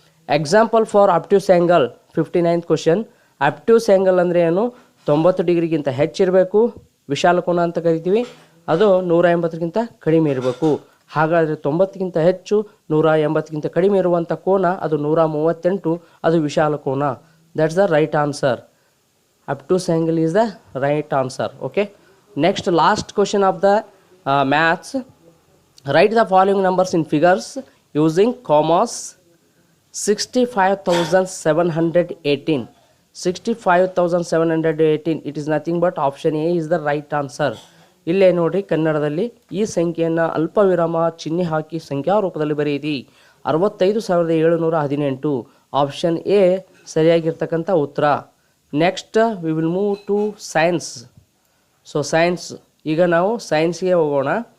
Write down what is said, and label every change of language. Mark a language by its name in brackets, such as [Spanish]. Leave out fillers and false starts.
[English] Example for obtuse angle. 59th question, obtuse angle [Kannada] ಅಂದರೆ ಏನು? 90 ಡಿಗ್ರಿಗಿಂತ ಹೆಚ್ಚಿರಬೇಕು, ವಿಶಾಲ ಕೋನ ಅಂತ ಕರಿತೀವಿ. ಅದು 180ಕ್ಕಿಂತ ಕಡಿಮೆ ಇರಬೇಕು. ಹಾಗಾದರೆ 90ಕ್ಕಿಂತ ಹೆಚ್ಚು 180ಕ್ಕಿಂತ ಕಡಿಮೆ ಇರುವಂಥ ಕೋನ ಅದು 138, ಅದು ವಿಶಾಲ ಕೋನ. [English] That's the right answer. Obtuse angle is the right answer. Okay, next last question of the maths. Write the following numbers in figures using commas. 65,718. 65,718, it is nothing but option A is the right answer. [Kannada] ಇಲ್ಲೇ ನೋಡಿ ಕನ್ನಡದಲ್ಲಿ ಈ ಸಂಖ್ಯೆಯನ್ನು ಅಲ್ಪ ವಿರಾಮ ಚಿಹ್ನೆ ಹಾಕಿ ಸಂಖ್ಯಾ ರೂಪದಲ್ಲಿ ಬರೆಯಿರಿ. 65,718. ಆಪ್ಷನ್ ಎ ಸರಿಯಾಗಿರ್ತಕ್ಕಂಥ ಉತ್ತರ. [English] Next we will move to science. So science, [Kannada] ಈಗ ನಾವು ಸೈನ್ಸ್ಗೆ ಹೋಗೋಣ.